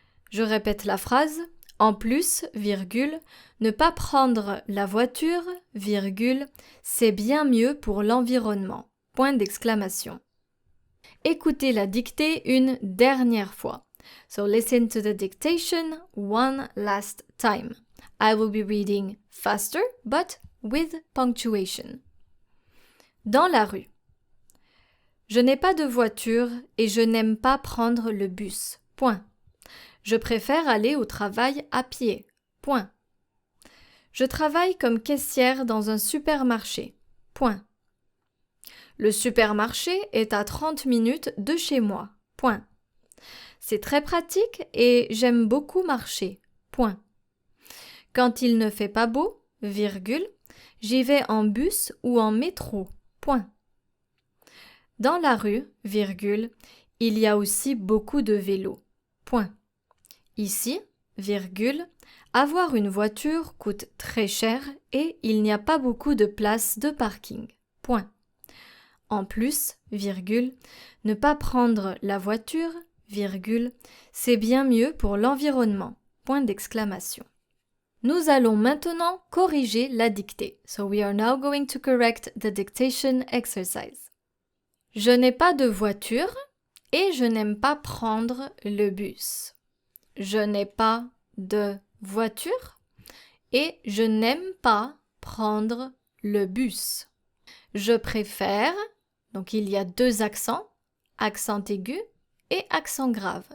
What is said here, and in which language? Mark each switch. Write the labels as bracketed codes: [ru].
[fr] Je répète la phrase. En plus, virgule, ne pas prendre la voiture, virgule, c'est bien mieux pour l'environnement, point d'exclamation. Écoutez la dictée une dernière fois. [en] So listen to the dictation one last time. I will be reading faster, but with punctuation. [fr] Dans la rue. Je n'ai pas de voiture et je n'aime pas prendre le bus. Point. Je préfère aller au travail à pied. Point. Je travaille comme caissière dans un supermarché. Point. Le supermarché est à 30 minutes de chez moi. Point. C'est très pratique et j'aime beaucoup marcher. Point. Quand il ne fait pas beau, virgule, j'y vais en bus ou en métro. Point. Dans la rue, virgule, il y a aussi beaucoup de vélos. Point. Ici, virgule, avoir une voiture coûte très cher et il n'y a pas beaucoup de places de parking. Point. En plus, virgule, ne pas prendre la voiture, virgule, c'est bien mieux pour l'environnement. Point d'exclamation. Nous allons maintenant corriger la dictée. [en] So we are now going to correct the dictation exercise. [fr] Je n'ai pas de voiture et je n'aime pas prendre le bus. Je n'ai pas de voiture et je n'aime pas prendre le bus. Je préfère, donc il y a deux accents, accent aigu et accent grave.